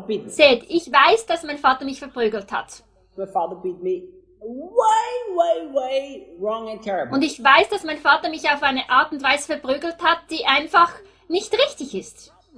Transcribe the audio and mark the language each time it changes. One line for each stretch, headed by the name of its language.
German: Seht, ich weiß, dass mein Vater mich verprügelt hat.
English: My father beat me way, way, way wrong and terrible.
German: Und ich weiß, dass mein Vater mich auf eine Art und Weise verprügelt hat, die einfach nicht richtig ist.